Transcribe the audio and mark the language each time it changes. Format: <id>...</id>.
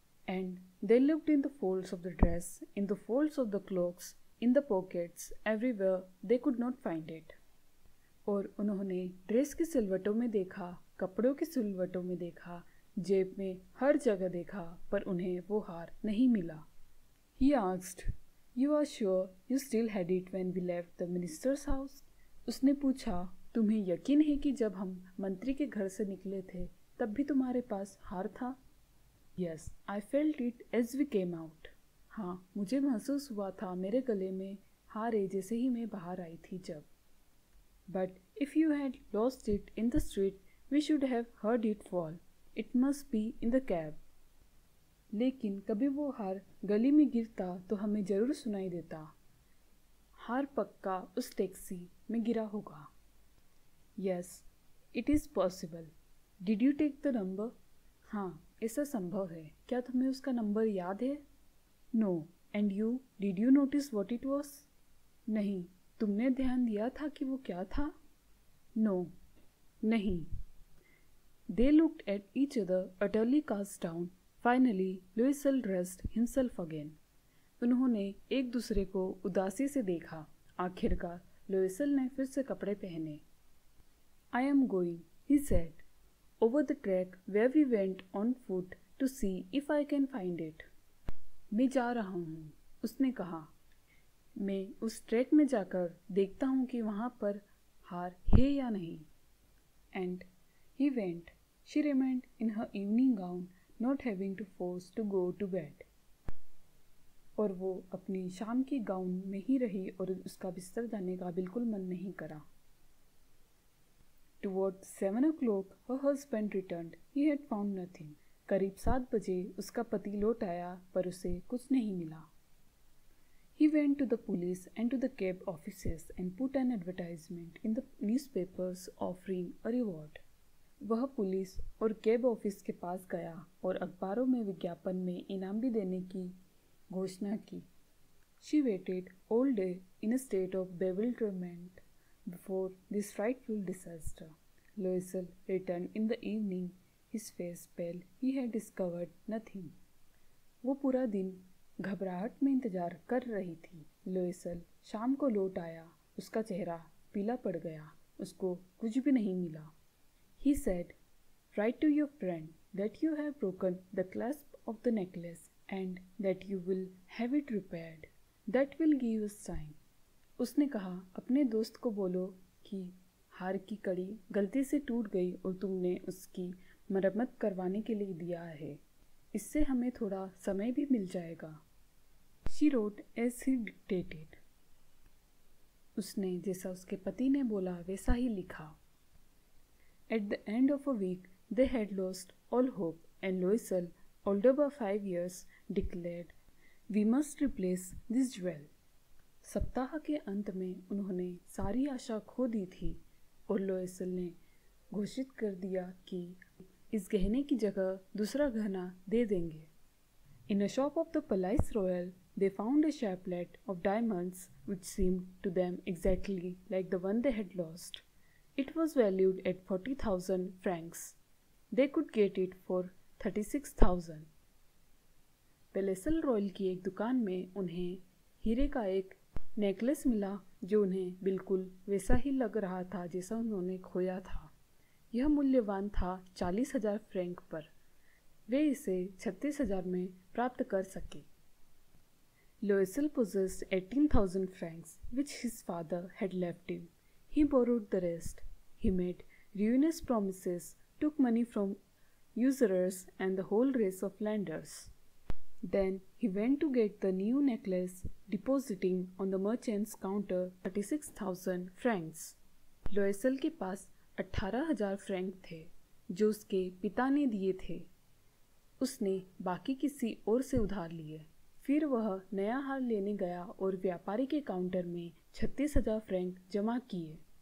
<en>And they looked in the folds of the dress, in the folds of the cloaks, in the pockets, everywhere they could not find it.</en> <hi>और उन्होंने dress के सिलवटों में देखा, कपड़ों के सिलवटों में देखा, जेब में हर जगह देखा, पर उन्हें वो हार नहीं मिला।</hi> <en>He asked, "You are sure you still had it when we left the minister's house?"</en> <hi>उसने पूछा, तुम्हें यकीन है कि जब हम मंत्री के घर से निकले थे तब भी तुम्हारे पास हार था?</hi> <en>Yes, I felt it as we came out.</en> <hi>हाँ, मुझे महसूस हुआ था मेरे गले में हार है जैसे ही मैं बाहर आई थी जब।</hi> <en>But if you had lost it in the street, we should have heard it fall. It must be in the cab.</en> <hi>लेकिन कभी वो हार गली में गिरता तो हमें जरूर सुनाई देता। हार पक्का उस टैक्सी में गिरा होगा।</hi> <en>Yes, It is possible. Did you take the number?</en> <hi>हाँ, ऐसा संभव है. क्या तुम्हें उसका नंबर याद है?</hi> <en>No. And you? Did you notice what it was?</en> <hi>नहीं. तुमने ध्यान दिया था कि वो क्या था?</hi> <en>No.</en> <hi>नहीं.</hi> <en>They looked at each other, utterly cast down. Finally, Loisel dressed himself again.</en> <hi>उन्होंने एक दूसरे को उदासी से देखा. आखिरकार लोइसल ने फिर से कपड़े पहने.</hi> <en>I am going, he said, over the track where we went on foot to see if I can find it.</en> <hi>मैं जा रहा हूँ, उसने कहा. मैं उस ट्रैक में जाकर देखता हूँ कि वहाँ पर हार है या नहीं.</hi> <en>And he went. She remained in her evening gown, not having to force to go to bed.</en> <hi>और वो अपनी शाम की गाउन में ही रही और उसका बिस्तर जाने का बिल्कुल मन नहीं करा.</hi> <en>Towards 7 o'clock, her husband returned. He had found nothing.</en> <hi>करीब 7 बजे उसका पति लौट आया पर उसे कुछ नहीं मिला.</hi> <en>He went to the police and to the cab offices and put an advertisement in the newspapers offering a reward.</en> <hi>वह पुलिस और कैब ऑफिस के पास गया और अखबारों में विज्ञापन में इनाम भी देने की घोषणा की.</hi> <en>She waited all day in a state of bewilderment before this frightful disaster. Loisel returned in the evening, his face pale. He had discovered nothing.</en> <hi>वो पूरा दिन घबराहट में इंतजार कर रही थी. लोइसल शाम को लौट आया. उसका चेहरा पीला पड़ गया. उसको कुछ भी नहीं मिला.</hi> <en>He said, "Write to your friend that you have broken the clasp of the necklace and that you will have it repaired. That will give us time."</en> <hi>उसने कहा, अपने दोस्त को बोलो कि हार की कड़ी गलती से टूट गई और तुमने उसकी मरम्मत करवाने के लिए दिया है. इससे हमें थोड़ा समय भी मिल जाएगा.</hi> <en>She wrote as he dictated.</en> <hi>उसने जैसा उसके पति ने बोला वैसा ही लिखा.</hi> <en>At the end of a week, they had lost all hope, and Loisel, older by 5 years, declared, "We must replace this jewel."</en> <hi>सप्ताह के अंत में उन्होंने सारी आशा खो दी थी और लोइसल ने घोषित कर दिया कि इस गहने की जगह दूसरा गहना दे देंगे.</hi> <en>In a shop of the Palais Royal, they found a chaplet of diamonds which seemed to them exactly like the one they had lost. It was valued at 40,000 francs. They could get it for 36,000.</en> <hi>पेलेसल royal की एक दुकान में उन्हें हीरे का एक necklace मिला जो उन्हें बिल्कुल वैसा ही लग रहा था जैसा उन्होंने खोया था. यह मूल्यवान था 40,000 फ्रैंक पर. वे इसे 36,000 में प्राप्त कर सके.</hi> <en>Loisel possessed 18,000 francs, which his father had left him. He borrowed the rest. He made ruinous promises, took money from usurers and the whole race of lenders. Then he went to get the new necklace, depositing on the merchant's counter 36,000 francs.</en> <hi>लोइसल के पास 18,000 Frank थे जो उसके पिता ने दिए थे. उसने बाकी किसी और से उधार लिए. फिर वह नया हार लेने गया और व्यापारी के काउंटर में 36,000 फ्रैंक जमा किए.</hi>